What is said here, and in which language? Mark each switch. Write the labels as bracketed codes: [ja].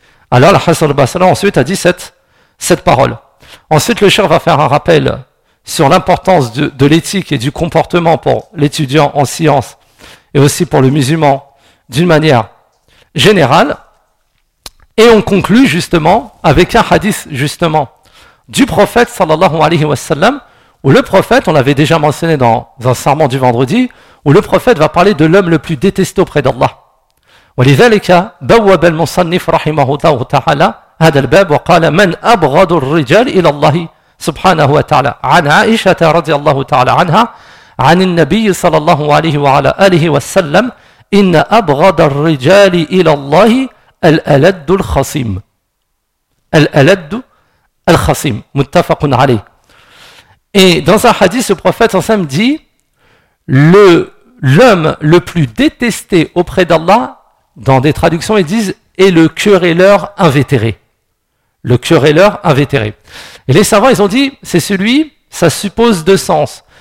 [fr] Alors, l'Hassan al-Basri ensuite a dit cette parole. Ensuite, le cheikh va faire un rappel sur l'importance de l'éthique et du comportement pour l'étudiant en science et aussi pour le musulman d'une manière générale. Et on conclut justement avec un hadith justement du prophète sallallahu alayhi wa sallam, où le prophète, on l'avait déjà mentionné dans un serment du vendredi, où le prophète va parler de l'homme le plus détesté auprès d'Allah. [ar] وَلِذَلِكَ بَوَّبَ الْمُصَنِّفُ رَحِمَهُ اللَّهُ تَعَالَى هَذَا الْبَابُ وَقَالَ مَنْ أَبْغَضُ الرِّجَالِ إِلَى اللَّهِ سبحانه وتعالى عن عائشة رضي الله تعالى عنها عن النبي صلى الله عليه وعلى آله وسلم إن أبغض الرجال إلى الله الألد الخصيم الألد الخصيم متفق عليه. [fr] Et dans un hadith, le prophète ensemble dit l'homme le plus détesté auprès d'Allah, dans des traductions ils disent, est le querelleur invétéré. Le querelleur invétéré. Et les savants, ils ont dit, c'est celui, ça suppose deux sens.